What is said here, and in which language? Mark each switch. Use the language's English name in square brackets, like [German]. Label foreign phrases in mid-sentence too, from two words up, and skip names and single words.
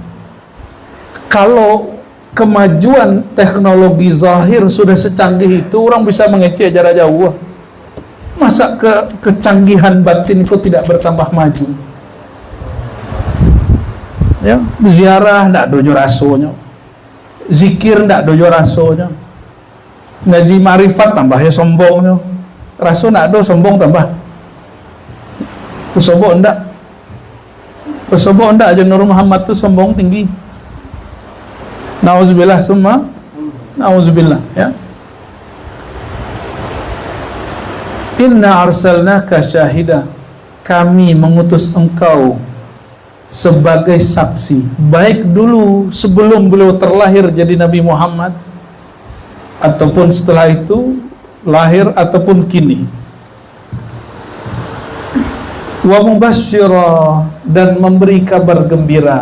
[Indonesian] Kalau kemajuan teknologi zahir sudah secanggih itu, orang bisa mengecek jarak jauh. Masa kecanggihan batin itu tidak bertambah maju? [Minangkabau] Ya, ziarah ndak dojo rasonya. Zikir ndak dojo rasonya. Ngaji marifat tambahnya sombongnya. Raso ndak do sombong tambah. Sombong ndak. Sombong ndak aja Nur Muhammad tuh sombong tinggi. [Arabic] Nauzubillah summa nauzubillah, ya. Inna arsalnaka syahida, [Indonesian] kami mengutus engkau sebagai saksi, baik dulu sebelum beliau terlahir jadi Nabi Muhammad, ataupun setelah itu lahir, ataupun kini. [Arabic] Wa mubasysyira, [Indonesian] dan memberi kabar gembira.